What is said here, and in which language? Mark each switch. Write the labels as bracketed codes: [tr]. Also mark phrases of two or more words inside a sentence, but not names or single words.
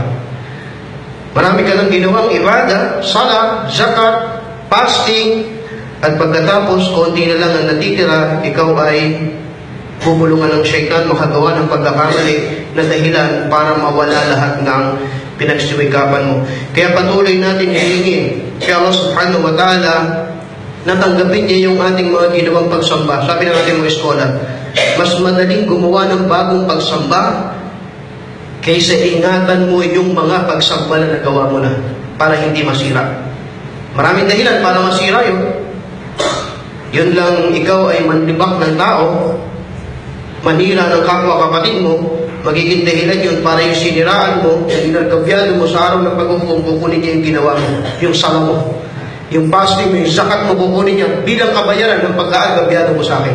[tl] Marami ka nang ginawang ibada, salat, zakat, fasting, at pagkatapos, konti na lang ang natitira, ikaw ay bubulungan ng shaitan, makagawa ng pagkakamali na dahilan para mawala lahat ng pinagsiwikapan mo. Kaya patuloy natin hihingin kay Allah [ar] سبحانه وتعالى [tl] na tanggapin niya yung ating mga ginawang pagsamba. Sabi ng ating mga eskola, mas madaling gumawa ng bagong pagsamba kaysa ingatan mo yung mga pagsamba na nagawa mo na para hindi masira. Maraming dahilan para masira yun. Yun lang, ikaw ay manlibak ng tao, manira ng kapwa kapatid mo, magiging dahilan yun para yung siniraan mo, yung ginagabyado mo sa araw ng pag-umpong, kukunin niya yung ginawa mo, yung sala mo, yung fasting mo, yung zakat mo, kukunin niya bilang kabayaran ng pagkaagabyado mo sa akin.